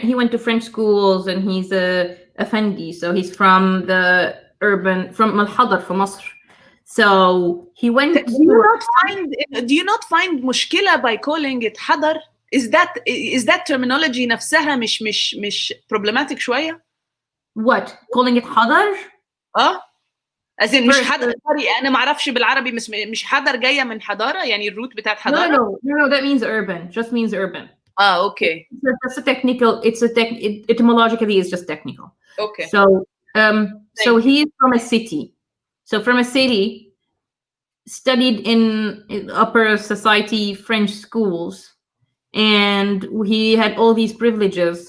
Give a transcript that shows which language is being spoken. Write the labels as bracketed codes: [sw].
[en] He went to French schools, and he's a Effendi. So he's from Al-Hadar, from Masr. So he went. Do you not find mushkila by calling it Hadar? Is that terminology [ar] نفسها مش [en] problematic [ar] شوية? [en] What? Calling it حضر? as in [ar] مش حضر. [en] sorry [ar] انا ما اعرفش بالعربي مش حضر جايه من حضاره يعني الروت بتاعت حضاره. [en] No, that means urban. Just means urban. Okay. That's a technical. Etymologically it's just technical. Okay. So he's from a city. So from a city, studied in upper society French schools, and he had all these privileges.